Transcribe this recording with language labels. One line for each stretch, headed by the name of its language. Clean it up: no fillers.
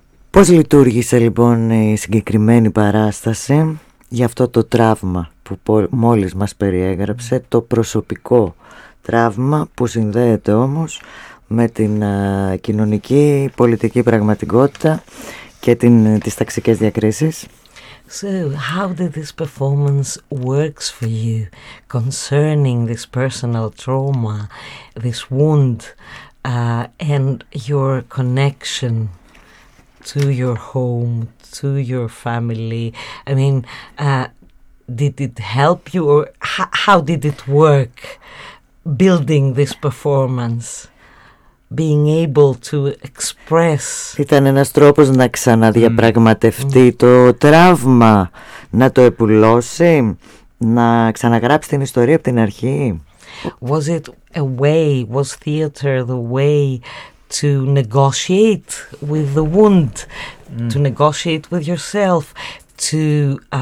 Greek: Πώς λειτουργήσε λοιπόν η συγκεκριμένη παράσταση για αυτό το τραύμα που μόλις μας περιέγραψε, το προσωπικό τραύμα που συνδέεται όμως με την κοινωνική πολιτική πραγματικότητα και τις ταξικές διακρίσεις.
English: So, how did this performance works for you concerning this personal trauma, this wound, and your connection to your home, to your family? I mean, did it help you, or how did it work building this performance? Being able to express.
Greek: Ήταν ένας τρόπος να ξαναδιαπραγματευτεί το τραύμα, να το επουλώσει, να ξαναγράψει την ιστορία από την αρχή.
English: Was it a way, was theater the way to negotiate with the wound, to negotiate with yourself, to